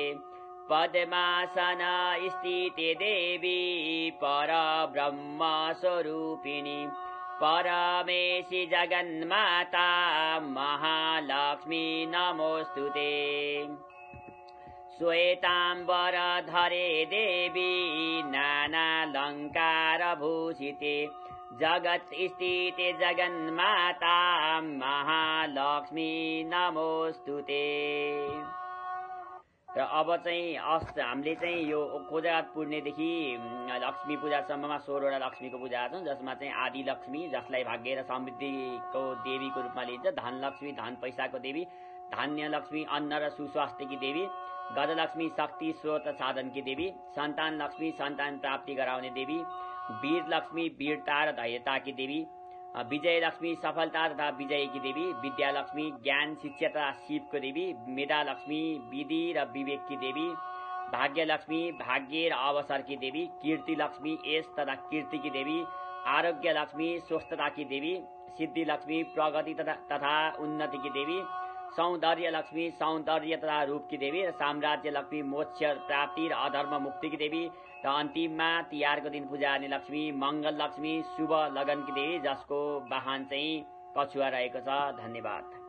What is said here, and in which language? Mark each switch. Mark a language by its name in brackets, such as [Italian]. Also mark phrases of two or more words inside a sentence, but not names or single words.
[Sanskrit] पद्मासन स्थिते देवी परब्रह्म स्वरूपिणी परमेशी जगन्माता महालक्ष्मी नमोस्तुते। श्वेताम्बरधरे देवी नानालङ्कारभूषिते जगत् स्थिते जगन्माता महालक्ष्मी नमोस्तुते। [Nepali] र अब चाहिँ हामीले चाहिँ यो कोजात पुर्णेदेखि लक्ष्मी पूजासम्ममा 16वटा लक्ष्मीको पूजा छन्, जसमा चाहिँ आदि लक्ष्मी जसलाई भाग्य र समृद्धिको देवीको रूपमा लिइन्छ, धनलक्ष्मी धन पैसाको देवी, धान्य लक्ष्मी अन्न र सुस्वास्थ्यकी देवी, गजलक्ष्मी शक्ति स्रोत साधनकी देवी, सन्तान लक्ष्मी सन्तान प्राप्ति गराउने देवी, वीर लक्ष्मी वीरता र धैर्यताकी देवी, विजय लक्ष्मी सफलता तथा विजयकी देवी, विद्या लक्ष्मी ज्ञान शिक्षा तथा शिवको देवी, मेधा लक्ष्मी विधि र विवेककी देवी, भाग्य लक्ष्मी भाग्य र अवसरकी देवी, कीर्ति लक्ष्मी यश तथा कीर्तिकी देवी, आरोग्य लक्ष्मी स्वस्थताकी देवी, सिद्धि लक्ष्मी प्रगति तथा उन्नतिकी देवी, सौन्दर्य लक्ष्मी सौन्दर्य तथा रूपकी देवी र साम्राज्य लक्ष्मी मोक्ष प्राप्ति र अधर्म मुक्तिकी देवी, र अन्तिममा तिहारको दिन पूजा गर्ने लक्ष्मी मङ्गल लक्ष्मी शुभ लगनकी देवी, जसको वाहन चाहिँ कछुवा रहेको छ। धन्यवाद।